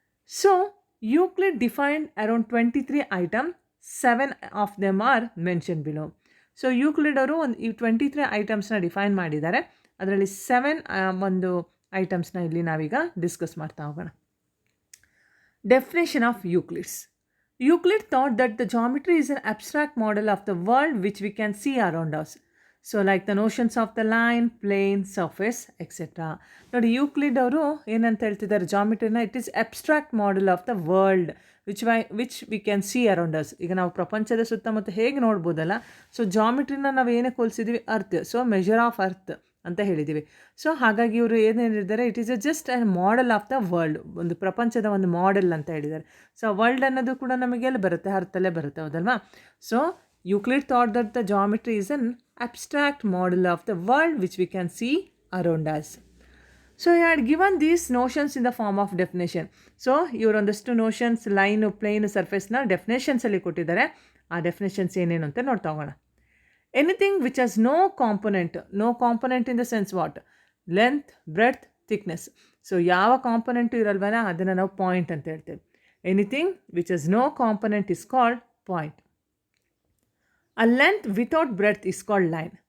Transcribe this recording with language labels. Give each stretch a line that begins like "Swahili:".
English: So Euclid defined around 23 item, 7 of them are mention below.
Kannada: So Euclid ಅವರು ಈ 23 ಐಟಮ್ಸ್ನ define ಮಾಡಿದ್ದಾರೆ. ಅದರಲ್ಲಿ 7 ಒಂದು ಐಟಮ್ಸ್ನ ಇಲ್ಲಿ ನಾವೀಗ ಡಿಸ್ಕಸ್ ಮಾಡ್ತಾ ಹೋಗೋಣ.
English: Definition of Euclid's. Euclid thought that the geometry is an abstract model of the world which we can see around us. So like the notions of the line, plane, surface, etc.
Kannada: ನೋಡಿ, Euclid ಅವರು ಏನಂತ ಹೇಳ್ತಿದ್ದಾರೆ, ಜಾಮಿಟ್ರಿನ
English: It is abstract model of the world which we can see around us.
Kannada: ಈಗ ನಾವು ಪ್ರಪಂಚದ ಸುತ್ತಮುತ್ತ ಹೇಗೆ ನೋಡ್ಬೋದಲ್ಲ, so ಜಾಮಿಟ್ರಿನ ನಾವು ಏನಕ್ಕೆ ಹೋಲಿಸಿದ್ವಿ, earth. So measure of earth ಅಂತ ಹೇಳಿದ್ದೀವಿ. ಸೊ ಹಾಗಾಗಿ ಇವರು ಏನು ಹೇಳಿದ್ದಾರೆ,
English: it is just an model of the world,
Kannada: ಒಂದು ಪ್ರಪಂಚದ ಒಂದು ಮಾಡೆಲ್ ಅಂತ ಹೇಳಿದ್ದಾರೆ. ಸೊ ವರ್ಲ್ಡ್ ಅನ್ನೋದು ಕೂಡ ನಮಗೆಲ್ಲ ಬರುತ್ತೆ, ಅರ್ಥಲ್ಲೇ ಬರುತ್ತೆ, ಹೌದಲ್ವಾ?
English: So Euclid thought that the geometry is an abstract model of the world which we can see around us. So he had given these notions in the form of definition.
Kannada: So ಇವರೊಂದಷ್ಟು notions, line, plain, ಸರ್ಫೇಸ್ನ ಡೆಫಿನೇಷನ್ಸಲ್ಲಿ ಕೊಟ್ಟಿದ್ದಾರೆ. ಆ definitions ಏನೇನು ಅಂತ ನೋಡ್ತಾ ಹೋಗೋಣ.
English: Anything which has no component in the sense what? Length, breadth, thickness.
Kannada: So ಯಾವ component ಇರಲ್ವಲ್ಲ ಅದನ್ನು ನಾವು point ಅಂತ ಹೇಳ್ತೇವೆ.
English: Anything which has no component is called point. A length without breadth is called line.